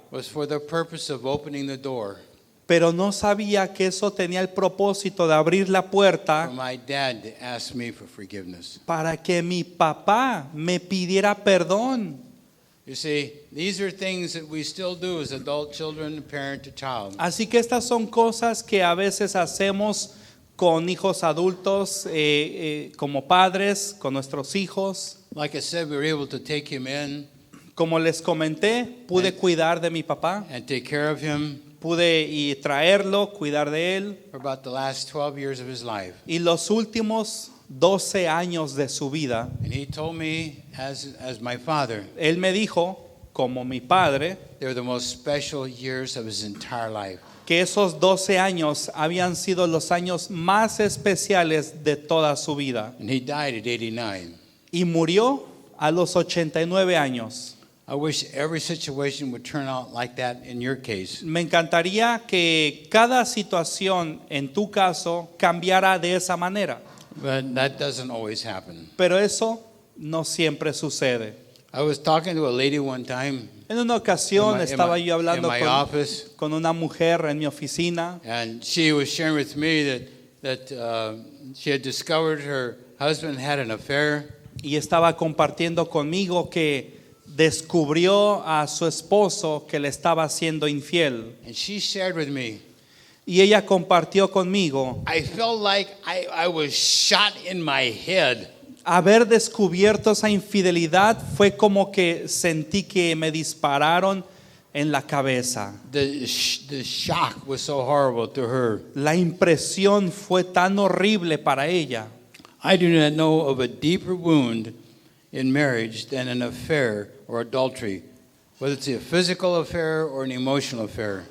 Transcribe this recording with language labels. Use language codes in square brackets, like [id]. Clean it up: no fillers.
[en] was for the purpose of opening the door [es] Pero no sabía que eso tenía el propósito de abrir la [en] for [es] puerta [en] my dad to ask me for forgiveness. [es] para que mi papá me pidiera perdón. [en] You see, these are things that we still do as adult children, parent to child. [es] Así que estas son cosas que a veces hacemos con hijos adultos, como padres, con nuestros hijos. [en] Like I said, we were able to take him in [es] Como les comenté, pude cuidar de mi papá [en] and take care of him [es] pude y traerlo, cuidar de él. [en] for about the last 12 years of his life. [es] Y los últimos 12 años de su vida, [en] And he told me, as my father, [es] él me dijo, como mi padre, [en] they were the most special years of his entire life. [es] que esos 12 años habían sido los años más especiales de toda su vida. [en] And he died at 89. [es] Y murió a los 89 años. [en] I wish every situation would turn out like that in your case. [es] Me encantaría que cada situación en tu caso cambiara de esa manera, [en] But that doesn't always happen. [es] pero eso no siempre sucede. [en] I was talking to a lady one time [es] En una ocasión estaba yo hablando [en] in my office, [es] con una mujer en mi oficina [en] and she was sharing with me that she had discovered her husband had an affair, [es] y estaba compartiendo conmigo que descubrió a su esposo que le estaba siendo infiel. [en] and she shared with me, [es] Y ella compartió conmigo, [en] I felt like I was shot in my head. [es] haber descubierto esa infidelidad fue como que sentí que me dispararon en la cabeza. [en] The shock was so horrible to her. [es] La impresión fue tan horrible para ella. [en] I do not know of a deeper wound in marriage than an affair or adultery, whether it's a physical affair or an emotional affair.